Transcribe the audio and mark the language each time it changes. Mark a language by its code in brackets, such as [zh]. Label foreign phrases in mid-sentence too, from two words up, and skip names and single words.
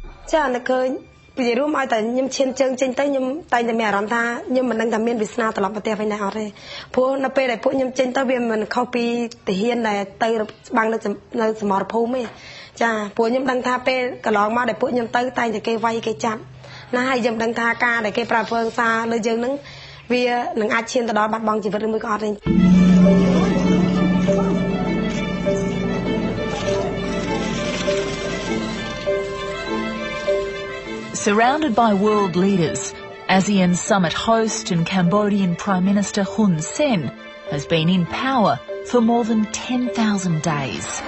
[km] ចានៅឃើញពីរួមឲ្យតែខ្ញុំឈានជើងចេញទៅខ្ញុំតែងតែមានអារម្មណ៍ថាខ្ញុំមិនដឹងថាមានវាសនាត្រឡប់ប្រទេសវិញដែរអត់ទេព្រោះនៅពេលដែលពួកខ្ញុំចេញទៅវាមិនខុសពីទាហានដែលទៅបាំងនៅសមរភូមិទេចាពួកខ្ញុំដឹងថាពេលកន្លងមកដែលពួកខ្ញុំទៅតែងតែគេវាយគេចាប់ណាហើយខ្ញុំដឹងថាការដែលគេប្រើប្រាស់សារលើយើងនឹងវានឹងអាចឈានទៅដល់បាត់បង់ជីវិតឬមួយក៏អត់ទេ [en] Surrounded by world leaders, ASEAN summit host and Cambodian Prime Minister Hun Sen has been in power for more than 10,000 days.